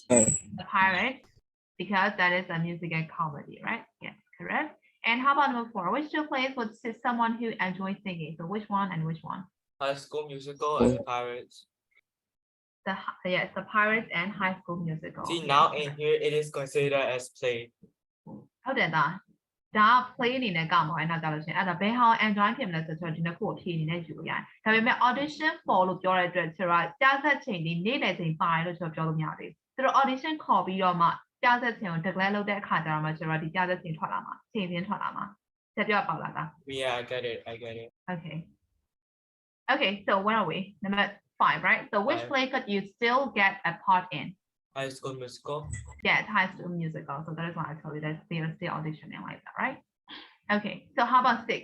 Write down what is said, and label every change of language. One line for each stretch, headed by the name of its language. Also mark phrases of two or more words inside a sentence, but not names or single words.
English: The pirate, because that is a musical comedy, right? Yes, correct. And how about number 4? Which two plays would suit someone who enjoys singing? So which one and which one? High School Musical and the pirates. Yes, the pirates and High School Musical. See, Yes, now correct. in here it is considered as play.
Burmese: ဟုတ်တယ်သားဒါ play အနေနဲ့ကောက်မှာအဲ့နောက်ကြလို့ရှရင်အဲ့ဒါဘယ်ဟာ enjoy ဖြစ်မလဲဆိုတော့ဒီနှစ်ခုကိုဖြည့်အနေနဲ့ယူလို့ရတယ်ဒါပေမဲ့
English: audition for
Burmese: လို့ပြောတဲ့အတွက်ကျွန်တော်ကြားဆက်ချိန်ဒီနေ့လည်ချိန်ပါတယ်လို့ကျွန်တော်ပြောလို့မရသေးဘူးသူတို့ audition ခေါ်ပြီးတော့မှကြားဆက်ချိန်ကို declare လုပ်တဲ့အခါကျတော့မှကျွန်တော်ဒီကြားဆက်ချိန်ထွက်လာမှာချိန်ချင်းထွက်လာမှာဆက်ပြောပါလားသား
English: Yeah, I get it. Okay. Okay, so where are we? Number 5, right? So which Five. play could you still get a part in? High School Musical. Yeah, it's High School Musical. So that is why I told you that they are still auditioning like that, right? Okay, so how about 6?